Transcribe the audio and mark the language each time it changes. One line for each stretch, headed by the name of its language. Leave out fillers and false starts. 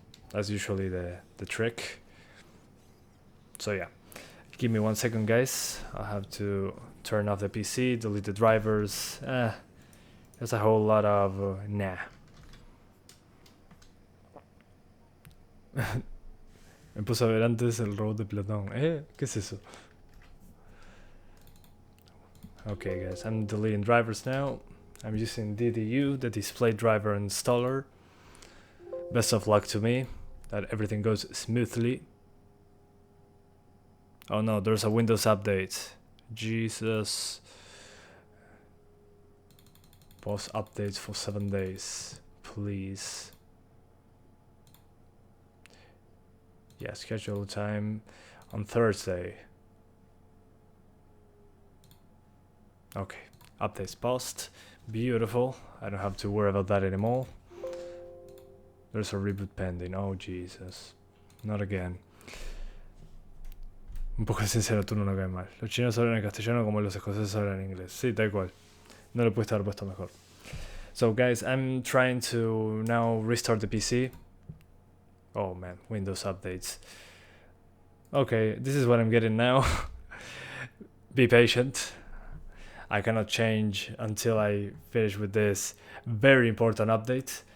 English: That's usually the trick. So yeah, give me 1 second guys. I'll have to turn off the PC, delete the drivers. There's a whole lot of nah.
Spanish: Me puse a ver antes el robot de Platón. ¿Qué es eso?
English: Okay guys, I'm deleting drivers now. I'm using DDU, the display driver installer. Best of luck to me, that everything goes smoothly. Oh no, there's a Windows update. Jesus. Pause updates for 7 days, please. Yeah, schedule time on Thursday. Okay, updates paused. Beautiful. I don't have to worry about that anymore. There's a reboot pending. Oh Jesus. Not again.
Spanish: Un poco sincero, tú no me caes mal. Los chinos hablan en castellano como los escoceses hablan en inglés. Sí, tal cual. No le pudiste haber puesto mejor.
English: So guys, I'm trying to now restart the PC. Oh man, Windows updates. Okay, this is what I'm getting now. Be patient. I cannot change until I finish with this very important update.